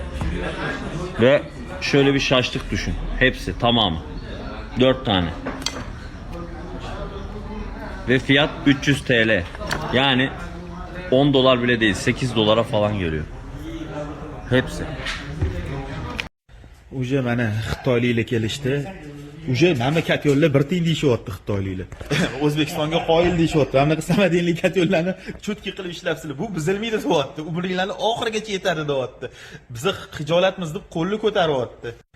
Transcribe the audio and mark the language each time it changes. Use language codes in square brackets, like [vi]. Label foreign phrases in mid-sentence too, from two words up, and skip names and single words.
[tr] Ve şöyle bir şaşlık düşün. Hepsi tamamı. 4 tane. Ve fiyat 300 TL. Yani 10 dolar bile değil, 8 dolara falan geliyor. Hepsi. [uz] Уже mana Xitoyliklar kelishdi. Уже mamlakat yo'llar bir tiyin deyishyapti Xitoyliklar. O'zbekistonga qoyil deyishyapti. Mana bunaqa samadiylik yo'llarni cho'tki qilib ishlabsizlar. Bu bizilmaydi deyapti. Umringlarni oxirigacha yetadi deyapti. Bizni hijolatmiz deb qo'lni ko'taryapti.